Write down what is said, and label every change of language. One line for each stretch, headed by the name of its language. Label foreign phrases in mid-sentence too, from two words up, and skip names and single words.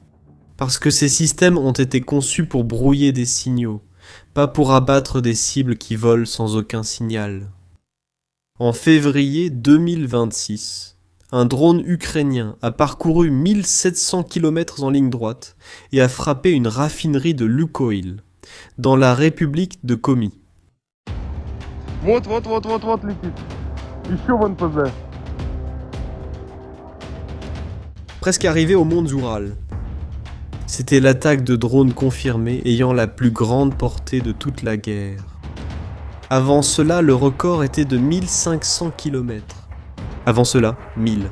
French: Parce que ces systèmes ont été conçus pour brouiller des signaux, pas pour abattre des cibles qui volent sans aucun signal. En février 2026, un drone ukrainien a parcouru 1700 km en ligne droite et a frappé une raffinerie de Lukoil, dans la République de Komi.
Russian: Вот летит. Еще вон ПЗ.
French: Presque arrivé aux monts Ural. C'était l'attaque de drones confirmée ayant la plus grande portée de toute la guerre. Avant cela, le record était de 1500 km. Avant cela, 1000.